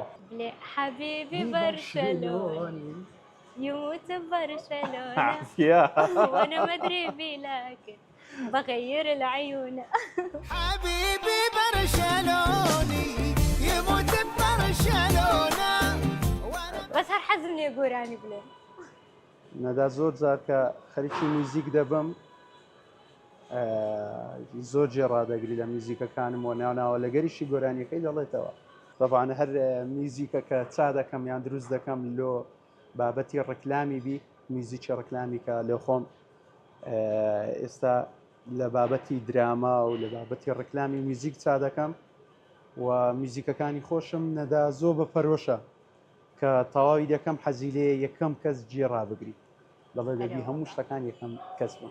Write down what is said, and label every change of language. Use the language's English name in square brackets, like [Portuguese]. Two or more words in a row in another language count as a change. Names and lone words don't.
[Arabic] حبيبي برشلوني يموت ببرشلونة وانا ما ادري بيه لكن بغير العيون حبيبي برشلوني يموت ببرشلونة بس هالحزم لي قوراني بلي [Central Kurdish] نەدا زۆر جار کە خەریکی موزیک دەبم زۆر جێڕادەگری لە میوزیکەکانم و ناوناوە لەگەریشی گۆرانیەکەی دەڵێتەوە طبعاً هەر میوزیکە کە چا دەکەم یان دروست دەکەم لۆ بابەتی ڕکلامی بی میوزیکی ڕکلامی کە لێ خۆم ئێستا لە بابەتی دراما و لە بابەتی ڕکلامی میوزیک چا دەکەم و میوزیکەکانی خۆشم نەدا زۆر بەپەرۆشە کە تەواوی دەکەم حەزی لێ یەکەم کەس جێڕا بگری دەڵێ دەبی هەموو شتەکان یەکەم کەس بم